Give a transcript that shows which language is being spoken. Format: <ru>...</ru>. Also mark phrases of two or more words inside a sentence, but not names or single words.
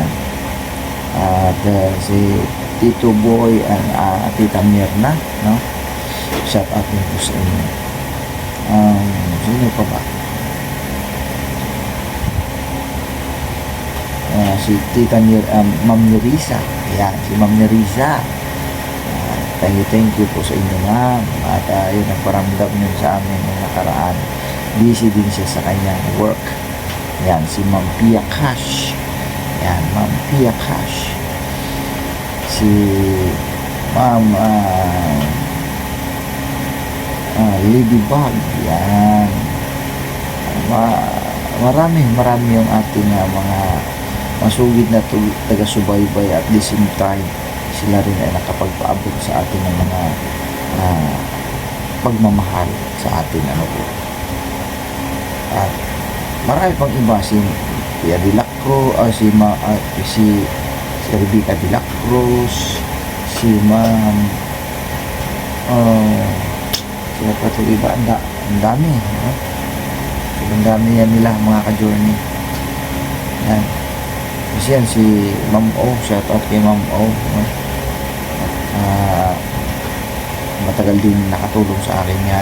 <tl>At si Tito Boy and Tita Mirna, no?</tl> <en>Shout out</en> <tl>din po sa inyo. Sino pa ba? Si Tita Ma'am Nerisa. Ayan, si Ma'am Nerisa.</tl> <en>Thank you</en> <tl>po sa inyo, ma'am. At yun ang paramdam niyo sa amin ng nakaraan. Busy din siya sa kanyang work. Ayan, si Ma'am Pia Cash. Ayan, Ma'am Pia Cash. Si Ma'am Ladybug. Yan. Marami yung ating mga masugid na taga-subaybay,</tl> <en>at the same time</en> <tl>sila rin ay nakapagpaabot sa atin ng mga pagmamahal sa atin, ano po. At marami pang iba, si Pia de la Cruz, si Rebecca de la Cruz, si Ma'am sila pa ito iba, ang dami, no? Ang dami yan nila mga ka-journey. Yan. Kasi yan si Ma'am O,</tl> <en>shout out</en> <tl>kay Ma'am O, no? Matagal din nakatulong sa akin yan.</tl>